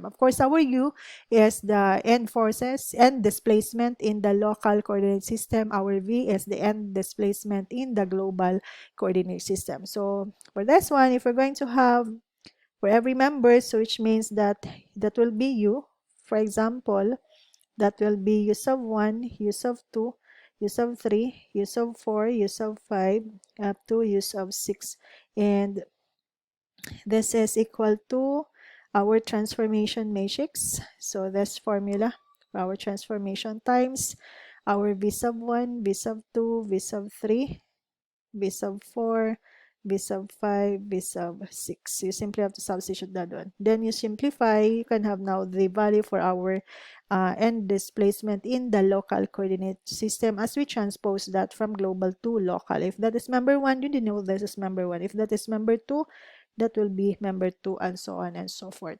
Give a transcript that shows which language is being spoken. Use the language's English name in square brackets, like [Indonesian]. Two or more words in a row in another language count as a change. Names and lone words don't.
[English] Of course, our U is the end forces and displacement in the local coordinate system. Our V is the end displacement in the global coordinate system. So for this one, if we're going to have for every member, so which means that will be U. For example, that will be U sub 1, U sub 2, U sub 3, U sub 4, U sub 5, up to U sub 6. And this is equal to our transformation matrix. So this formula for our transformation times our V sub 1, V sub 2, V sub 3, V sub 4, V sub 5, V sub 6. You simply have to substitute that one. Then you simplify, you can have now the value for our end displacement in the local coordinate system as we transpose that from global to local. If that is member 1, you know this is member 1. If that is member 2, that will be member 2, and so on and so forth.